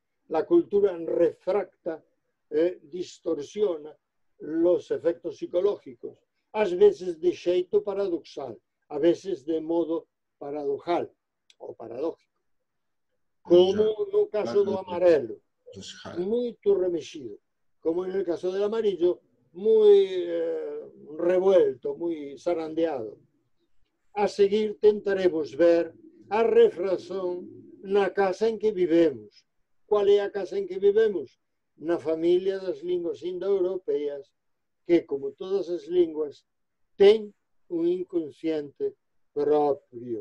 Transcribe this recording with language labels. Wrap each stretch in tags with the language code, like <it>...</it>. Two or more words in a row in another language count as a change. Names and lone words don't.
<es>La cultura refracta, distorsiona los efectos psicológicos.</es> <gl>Ás veces de xeito paradoxal,</gl> <es>a veces de modo paradojal</es> <gl>ou paradójico. Como no caso do amarelo, moito remexido.</gl> <es>Como en el caso del amarillo, muy revuelto, muy zarandeado.</es> <gl>A seguir tentaremos ver a refrazón na casa en que vivemos. Qual é a casa en que vivemos? Na familia das linguas indoeuropeas, que, como todas as linguas, ten un inconsciente propio.</gl>